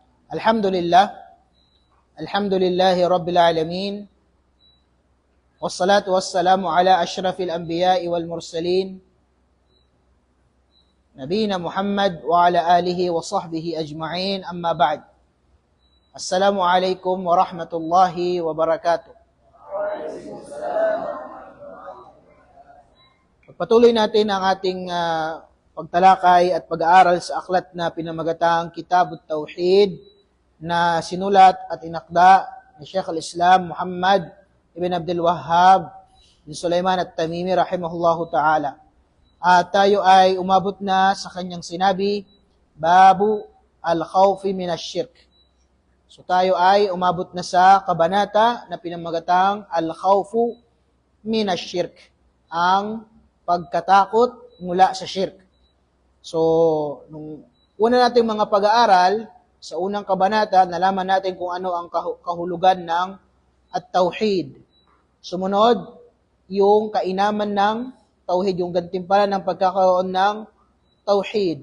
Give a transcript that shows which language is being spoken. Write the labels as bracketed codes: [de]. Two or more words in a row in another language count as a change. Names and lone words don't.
[ar] الحمد لله، الحمد لله رب العالمين، والصلاة والسلام على أشرف الأنبياء والمرسلين، نبينا محمد وعلى آله وصحبه أجمعين، أما بعد. السلام عليكم ورحمة الله وبركاته. [tl] Pagpatuloy natin ang ating pagtalakay at pag-aaral sa aklat na pinamagatang Kitabut Tauhid na sinulat at inakda ni Sheikh al-Islam Muhammad ibn Abdul Wahhab bin Sulaiman at-Tamimi [ar] رحمه الله تعالى. [tl] At tayo ay umabot na sa kanyang sinabi, [ar] باب الخوف من الشرك. [tl] So tayo ay umabot na sa kabanata na pinamagatang [ar] الخوف من الشرك, [tl] ang pagkatakot mula sa shirk. So, nung una nating mga pag-aaral, sa unang kabanata, nalaman natin kung ano ang kahulugan ng at-tauhid. Sumunod, yung kainaman ng tauhid, yung gantimpala ng pagkakaroon ng tauhid.